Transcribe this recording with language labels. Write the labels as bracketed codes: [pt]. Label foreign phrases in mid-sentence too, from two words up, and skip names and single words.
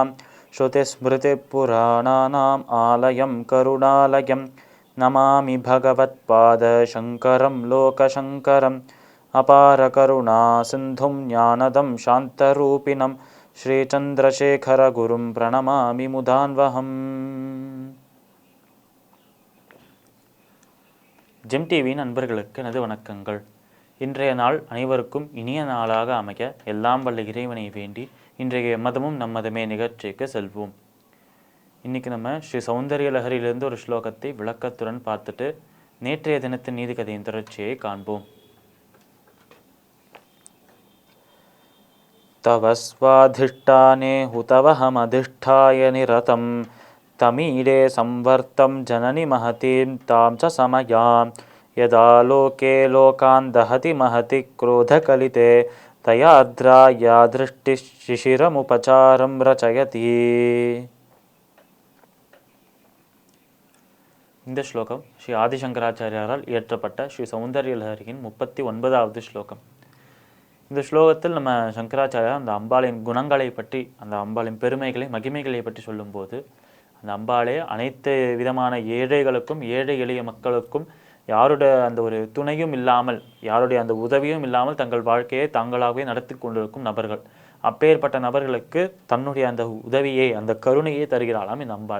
[sa] श्रुतिस्मृतिपुराणानाम् आलयं करुणालयं नमामि भगवत्पादशङ्करं लोकशङ्करम्। अपारकरुणा सिन्धुं ज्ञानदं शान्तरूपिणं श्रीचन्द्रशेखरगुरुं प्रणमामि मुदान्वहम्. [ta] ஜெம் டிவியின் நண்பர்களுக்கு எனது வணக்கங்கள். இன்றைய நாள் அனைவருக்கும் இனிய நாளாக அமைய எல்லாம் வல்ல இறைவனை வேண்டி இன்றைய மதமும் நம்மதமே நிகழ்ச்சிக்கு செல்வோம். இன்றைக்கி நம்ம ஸ்ரீ சௌந்தரிய லஹரியிலிருந்து ஒரு ஸ்லோகத்தை விளக்கத்துடன் பார்த்துட்டு நேற்றைய தினத்தின் நீதிக்கதையின் தொடர்ச்சியை காண்போம். [sa] तव स्वाधिष्ठाने हुतवहमधिष्ठाय निरतं तमीडे संवर्तं जननि महतीं तां च समयां यदा लोके लोकान् दहति महति क्रोधकलिते तयार्द्रा या दृष्टिशिशिरमुपचारं रचयति. [ta] இந்த ஸ்லோகம் ஸ்ரீ ஆதிசங்கராச்சாரியாரால் இயற்றப்பட்ட ஸ்ரீ சௌந்தரிய லஹரியின் 39வது ஸ்லோகம். இந்த ஸ்லோகத்தில் நம்ம சங்கராச்சாரியார் அந்த அம்பாளின் குணங்களை பற்றி, அந்த அம்பாளின் பெருமைகளை மகிமைகளை பற்றி சொல்லும்போது, அந்த அம்பாளே அனைத்து விதமான ஏழைகளுக்கும், ஏழை எளிய மக்களுக்கும் யாருடைய அந்த ஒரு துணையும் இல்லாமல், யாருடைய அந்த உதவியும் இல்லாமல் தங்கள் வாழ்க்கையை தாங்களாகவே நடத்தி கொண்டிருக்கும் நபர்கள், அப்பேற்பட்ட நபர்களுக்கு தன்னுடைய அந்த உதவியை, அந்த கருணையை தருகிறாளாம் இந்த அம்பாள்.